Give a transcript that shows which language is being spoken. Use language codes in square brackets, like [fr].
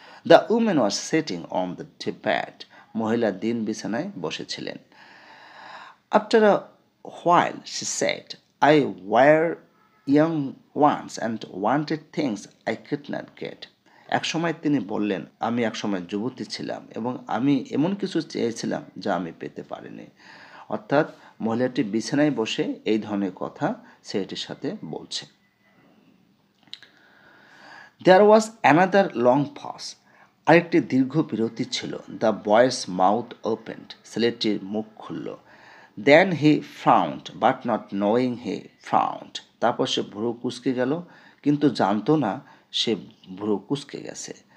[en] The woman was sitting on the bed. [bn] মহিলা দিন বিছানায় বসেছিলেন। [en] After a while she said, I were young once and wanted things I could not get. [bn] একসময় তিনি বললেন, আমি একসময় যুবতী ছিলাম এবং আমি এমন কিছু চেয়েছিলাম যা আমি পেতে পারিনি। অর্থাৎ মহিলাটি বিছানায় বসে এই ধরনের কথা ছেলেটির সাথে বলছে। [en] There was another long pause. [bn] আরেকটি দীর্ঘ বিরতি ছিল। [en] the boy's mouth opened, [bn] ছেলেটির মুখ খুলল। [en] Then he frowned, but not knowing he frowned. [bn] তারপর সে ভ্রু কুঁচকে গেল, কিন্তু জানতো না সে ভ্রু কুঁচকে গেছে।